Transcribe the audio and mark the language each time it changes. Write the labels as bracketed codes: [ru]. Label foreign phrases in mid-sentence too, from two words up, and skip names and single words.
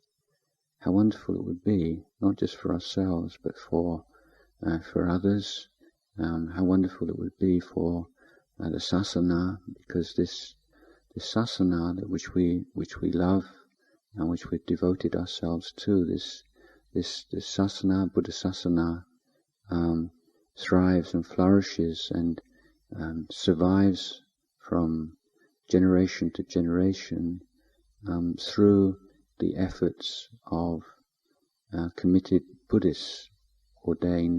[en] How wonderful it would be, not just for ourselves, but for others. How wonderful it would be for the sasana, because this sasana which we love and which we've devoted ourselves to, this sasana, [pi] Buddha sasana, [en] thrives and flourishes and survives from generation to generation through the efforts of committed Buddhists, ordained